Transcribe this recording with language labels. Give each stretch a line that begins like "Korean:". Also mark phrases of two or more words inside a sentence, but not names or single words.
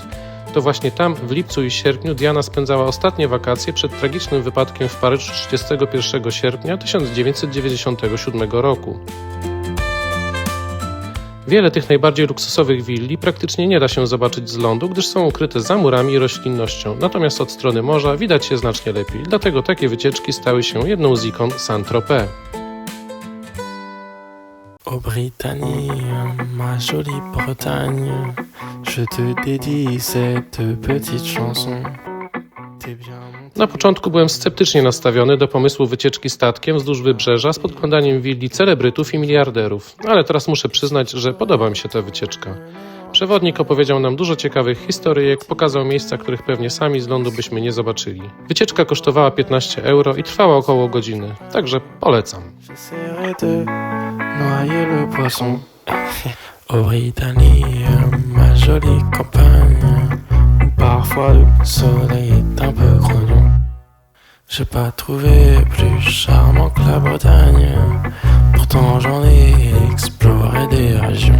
Polish: To właśnie tam w lipcu i sierpniu Diana spędzała ostatnie wakacje przed tragicznym wypadkiem w Paryżu 31 sierpnia 1997 roku. Wiele tych najbardziej luksusowych willi praktycznie nie da się zobaczyć z lądu, gdyż są ukryte za murami i roślinnością, natomiast od strony morza widać je znacznie lepiej, dlatego takie wycieczki stały się jedną z ikon Saint-Tropez.
French: Ô Britannie, ma jolie Bretagne, je te dédie cette petite chanson.
Polish: Na początku byłem sceptycznie nastawiony do pomysłu wycieczki statkiem wzdłuż wybrzeża z podglądaniem willi celebrytów i miliarderów, ale teraz muszę przyznać, że podoba mi się ta wycieczka. Przewodnik opowiedział nam dużo ciekawych historyjek, pokazał miejsca, których pewnie sami z lądu byśmy nie zobaczyli. Wycieczka kosztowała 15 euro i trwała około godziny, także polecam.
French: J'essaierai de noyer le poisson. Au Britannie, ma jolie campagne, où parfois le soleil est un peu grognon. J'ai pas trouvé plus charmant que la Bretagne, pourtant j'en ai exploré des régions.